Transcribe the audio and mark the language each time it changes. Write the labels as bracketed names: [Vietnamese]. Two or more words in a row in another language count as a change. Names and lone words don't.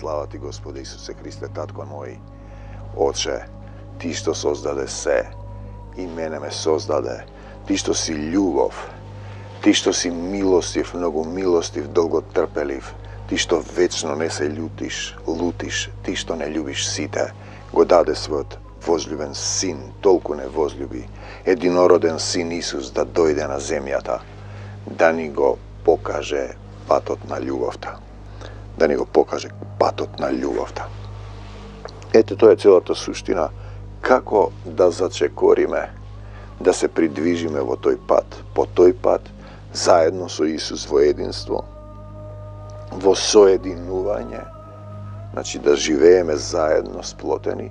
[Macedonian] Слава ти, Господе Исусе Христе, Татко мој, Оче, ти што созаде се и мене ме созаде, ти што си љубов, ти што си милостив, многу милостив, долго трпелив, ти што вечно не се лутиш, ти што не љубиш сите, го даде свој возлюбен sin, толку не возлюби, единороден sin Исус да дојде на земјата, да ни го покаже патот на љубовта. Да ни го покаже патот на љубовта. Ете, тоа е целата суштина, како да зачекориме, да се придвижиме во тој пат, по тој пат, заедно со Исус во единство, во соединување, значи да живееме заедно сплотени.